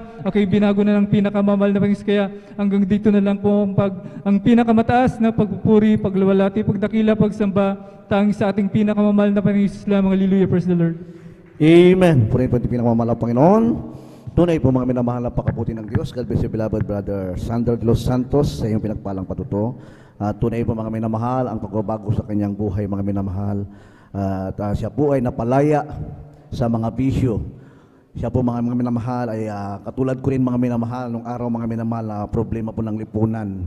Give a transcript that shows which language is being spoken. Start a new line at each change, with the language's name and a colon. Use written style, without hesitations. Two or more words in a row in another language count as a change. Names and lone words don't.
Filipino: Ako'y binago na ng pinakamamahal na Panginoon, kaya hanggang dito na lang po ang pinakamataas na pagpupuri, pagluwalhati, pagdakila, pagsamba, tanging sa ating pinakamamahal na Panginoon lamang.
English: Hallelujah, praise the Lord.
Filipino: Amen. Purihin po ang pinakamamahal ng Panginoon. Tunay po mga minamahal na pakabuti ng Diyos.
English: God bless you, beloved brother Sander de los Santos,
Filipino: sa iyong pinagpalang patuto. Tunay po mga minamahal ang pagbabago sa kanyang buhay mga minamahal. Siya po ay napalaya sa mga bisyo. Siya po mga minamahal ay katulad ko rin mga minamahal nung araw mga minamahal na problema po ng lipunan.